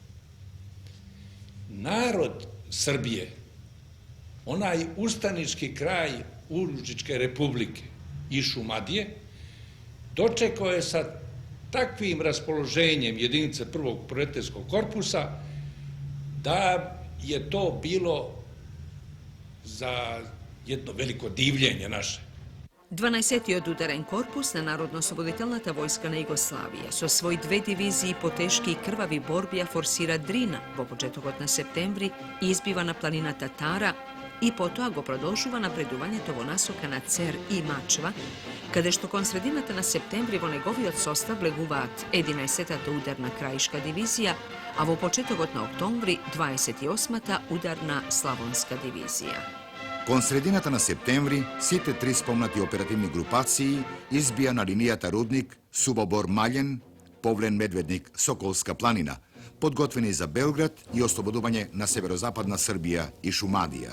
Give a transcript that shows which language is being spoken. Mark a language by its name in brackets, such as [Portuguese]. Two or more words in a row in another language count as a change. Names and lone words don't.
[Serbian] Narod Srbije, onaj ustanički kraj Užičke republike i Šumadije, dočekao je sa takvim raspoloženjem jedinice prvog proletarskog korpusa da je to bilo za jedno veliko divljenje naše. [Macedonian] 12. одударен корпус на Народно-ослободителната војска на Југославије со свој две дивизии по тешки и крвави борбија форсира Дрина по почеток на септември и избива на планина Татара и потом го продолжува напредување во насока на Цер и Мачва, каде што кон средината на септември во неговиот состав влегуваат 11-та ударна краишка дивизија, а во почетокот на октомври 28-та ударна Славонска дивизија. Кон средината на септември, сите три спомнати оперативни групации избија на линијата Рудник, Субобор-Маљен, Повлен-Медведник, Соколска планина, подготвени за Белград и ослободување на северозападна Србија и Шумадија.